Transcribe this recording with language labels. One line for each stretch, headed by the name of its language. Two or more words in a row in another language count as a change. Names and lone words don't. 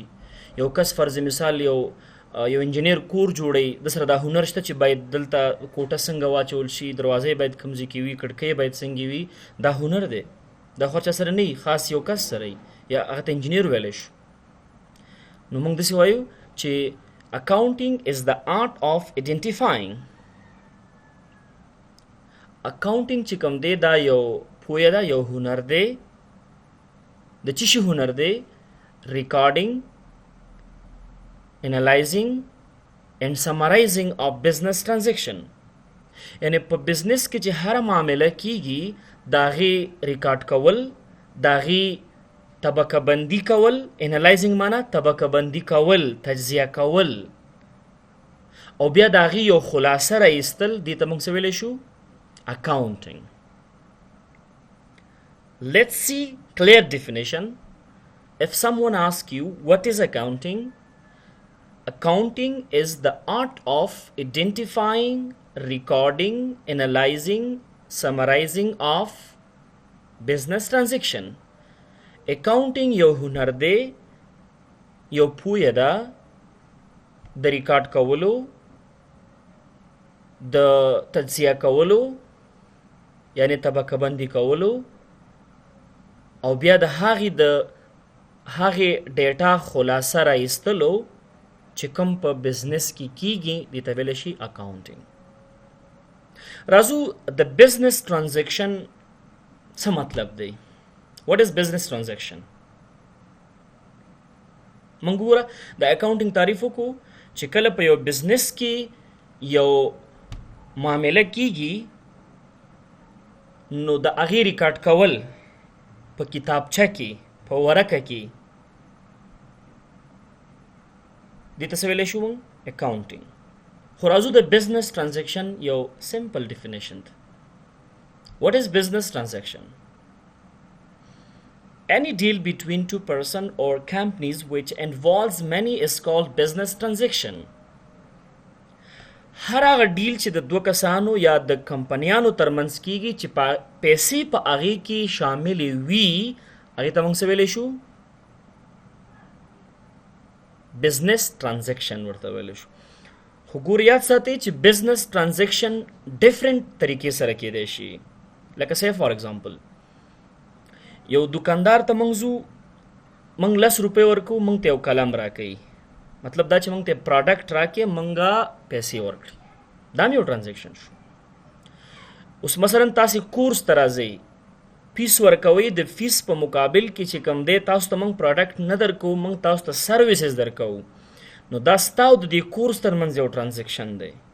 Pashto: یو کس فرض مثال یو انجینیر کور جوړوي، د سره دا هنر شته چې باید دلته کوټه څنګه واچول شي، دروازې باید کوم ځای کې وي، کړکۍ باید څنګه وي. دا هنر دی، دا خو چا سره نه وي، خاص یو کس سره وي، یا هغه ته انجینیر ویلی شو. نو موږ داسې وایو چې
English: accounting is the art of identifying.
Pashto: accounting چې کوم دی دا یو پویه ده، یو هنر دی. د څه شي هنر دی؟
English: recording, analyzing and summarizing of business transaction.
Pashto: یعنی په بزنس کې چې هر معامله کیږي، د هغې ریکارډ کول، د هغې طبقه بندي کول. انالایزنګ معنا طبقه بندي کول، تجزیه کول، او بیا د هغې یو خلاصه راایستل. دې ته موږ څه ویلی شو؟ accounting.
English: Let's see clear definition. if someone asks you what is accounting, accounting is the art of identifying, recording, analyzing, summarizing of business transaction.
Pashto: accounting یو هنر دی، یو پویه ده د ریکارډ کولو، د تجزیه کولو یعنی طبقه بندی کولو، او بیا د هغې ډیټا خلاصه راایستلو چې کوم په بزنس کې کیږي دې ته ویلی شي اکاونټینګ. راځو د
English: business transaction
Pashto: څه مطلب دی؟
English: What is business transaction?
Pashto: موږ ګوره د اکاونټینګ تعریف وکړو چې کله په یو بزنس کې یو معامله کیږي نو د هغې ریکارډ کول په کتابچه کې، په ورقه کې، دې ته څه ویلی شو موږ؟ اکاونټینګ. خو راځو د
English: business transaction
Pashto: یو
English: simple definition
Pashto: ده.
English: What is business transaction? Any deal between two persons or companies which involves money is called business transaction.
Pashto: هر هغه ډیل چې د دوه کسانو یا د کمپنیانو ترمنځ کیږي چې پیسې په هغې کې شاملې وي، هغې ته موږ څه ویلی شو؟
English: business transaction
Pashto: ورته ویلی شو. خو ګور یاد ساتئ چې
English: business transaction
Pashto: ډفرنټ طریقې سره کیدی شي. لکه
English: say for example
Pashto: یو دکاندار ته موږ ځو، موږ 10 روپۍ ورکوو، موږ ته یو قلم راکوي، مطلب دا چې موږ ته پراډکټ راکړي، موږ پیسې ورکړي، دا هم یو ټرانزیکشن شو. اوس مثلا تاسې کورس ته راځئ، فیس ورکوئ، د فیس په مقابل کې چې کوم دی تاسو ته موږ پراډکټ نه درکوو، موږ تاسو ته سروسز درکوو، نو دا ستا او د دې کورس ترمنځ یو ټرانزیکشن دی.